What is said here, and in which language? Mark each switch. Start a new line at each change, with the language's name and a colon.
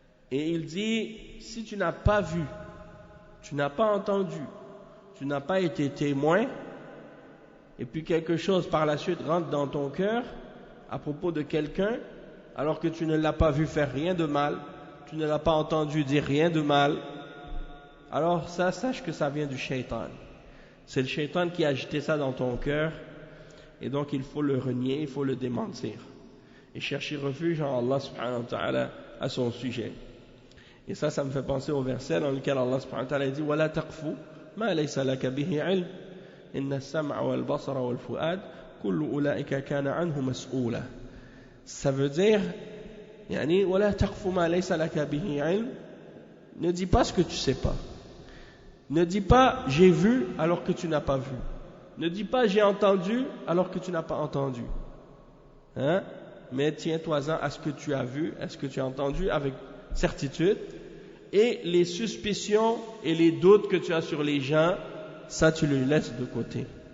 French: Et il dit, si tu n'as pas vu, tu n'as pas entendu, tu n'as pas été témoin, et puis quelque chose par la suite rentre dans ton cœur à propos de quelqu'un, alors que tu ne l'as pas vu faire rien de mal, tu ne l'as pas entendu dire rien de mal, alors ça, sache que ça vient du shaitan. C'est le shaitan qui a agité ça dans ton cœur, et donc il faut le renier, il faut le démentir et chercher refuge en Allah subhanahu wa ta'ala à son sujet. Et ça me fait penser au verset dans lequel Allah subhanahu wa ta'ala dit
Arabic: وَلَا تَقْفُ مَا لَيْسَ لَكَ بِهِ عِلْمٍ إِنَّ السَّمْعَ وَالْبَصَرَ وَالْفُؤَادَ كُلُّ أُولَئِكَ كَانَ عَنْهُ مَسْئُولًا.
French: Ça veut dire
Arabic: يعني وَلَا تَقْفُ مَا لَيْسَ لَكَ بِهِ عِلْمٍ.
French: Ne dis pas ce que tu sais pas. Ne dis pas j'ai vu alors que tu n'as pas vu. Ne dis pas j'ai entendu alors que tu n'as pas entendu. Mais tiens-toi-en à ce que tu as vu, à ce que tu as entendu avec certitude. Et les suspicions et les doutes que tu as sur les gens, ça tu le laisses de côté.